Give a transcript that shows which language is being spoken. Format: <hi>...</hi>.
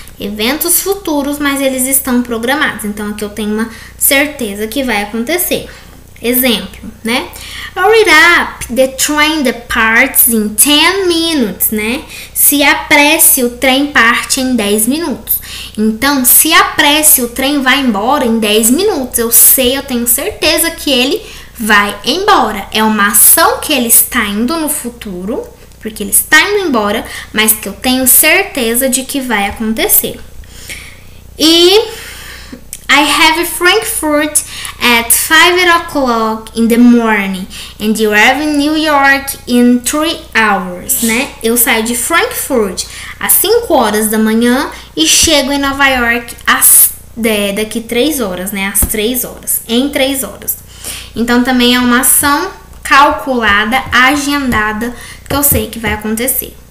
<pt>Eventos futuros, mas eles estão programados. Então, aqui eu tenho uma certeza que vai acontecer. Exemplo, né?</pt> <en>Hurry up, the train departs in 10 minutes, né?</en> <pt>Se apresse, o trem parte em 10 minutos. Então, se apresse, o trem vai embora em 10 minutos. Eu tenho certeza que ele vai embora. É uma ação que ele está indo no futuro, porque ele está indo embora, mas que eu tenho certeza de que vai acontecer.</pt> <en>E I have Frankfurt at 5 o'clock in the morning and you have in New York in 3 hours, né?</en> <pt>Eu saio de Frankfurt às 5 horas da manhã e chego em Nova York daqui 3 horas, né? Às 3 horas, em 3 horas. Então, também é uma ação calculada, agendada, que eu sei que vai acontecer.</pt>